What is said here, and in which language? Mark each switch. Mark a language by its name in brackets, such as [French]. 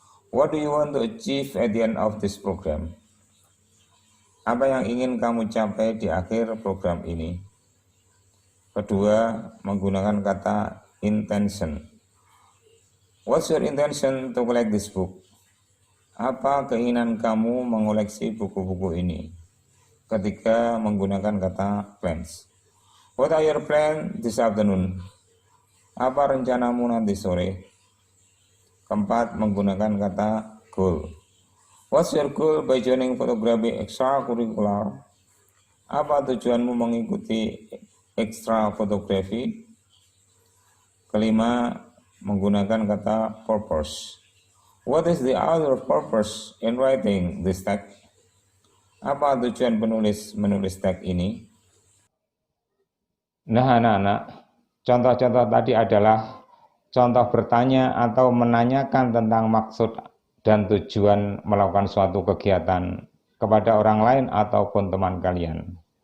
[English] What do you want to achieve at the end of this program? [Indonesian] Apa yang ingin kamu capai di akhir program ini? Kedua, menggunakan kata intention. [English] What's your intention to collect this book? [Indonesian] Apa keinginan kamu mengoleksi buku-buku ini? Ketiga, menggunakan kata plans. [English] What are your plans this afternoon? [Indonesian] Apa rencanamu nanti sore? Keempat, menggunakan kata goal. [English] What's your goal by joining photography extracurricular? [Indonesian] Apa tujuanmu mengikuti ekstra fotografi? Kelima, menggunakan kata purpose. [English] What is the other purpose in writing this text? [Indonesian] Apa tujuan penulis menulis teks ini? Nah anak-anak, contoh-contoh tadi adalah contoh bertanya atau menanyakan tentang maksud dan tujuan melakukan suatu kegiatan kepada orang lain ataupun teman kalian.